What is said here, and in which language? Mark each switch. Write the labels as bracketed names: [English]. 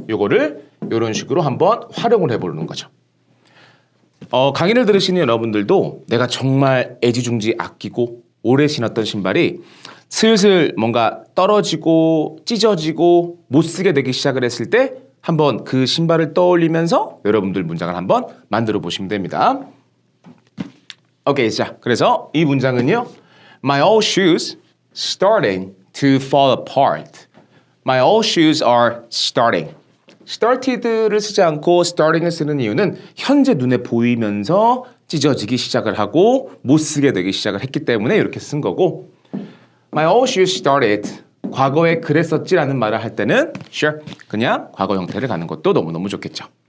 [Korean] 요거를 요런 식으로 한번 활용을 해보는 거죠. 강의를 들으시는 여러분들도 내가 정말 애지중지 아끼고 오래 신었던 신발이 슬슬 뭔가 떨어지고 찢어지고 못 쓰게 되기 시작을 했을 때 한번 그 신발을 떠올리면서 여러분들 문장을 한번 만들어 보시면 됩니다. 오케이, 자, 그래서 이 문장은요. [English] My old shoes starting to fall apart. My old shoes are starting. [Korean] started를 쓰지 않고 starting을 쓰는 이유는 현재 눈에 보이면서 찢어지기 시작을 하고 못 쓰게 되기 시작을 했기 때문에 이렇게 쓴 거고 [English] My old shoes started. [Korean] 과거에 그랬었지라는 말을 할 때는 sure, 그냥 과거 형태를 가는 것도 너무너무 좋겠죠.